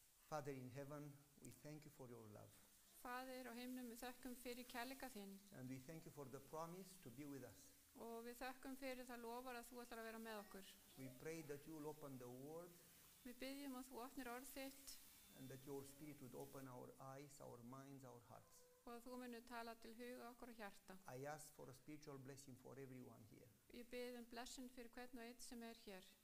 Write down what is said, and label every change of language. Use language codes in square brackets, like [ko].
[en] Father in heaven, we thank you for your love. [is] Faðir á himnum, við þökkum fyrir kærleika þinn. [en] And we thank you for the promise to be with us. [is] Og við þökkum fyrir það lofar að þú ætlar að vera með okkur. [en] We pray that you will open the word [is] Við biðjum að þú opnir orð þitt [en] and that your spirit would open our eyes, our minds, our hearts. [is] og að þú munir tala til huga okkur og hjarta. [en] I ask for a spiritual blessing for everyone here. [is] Ég bið blessun fyrir hvern og einn sem hér.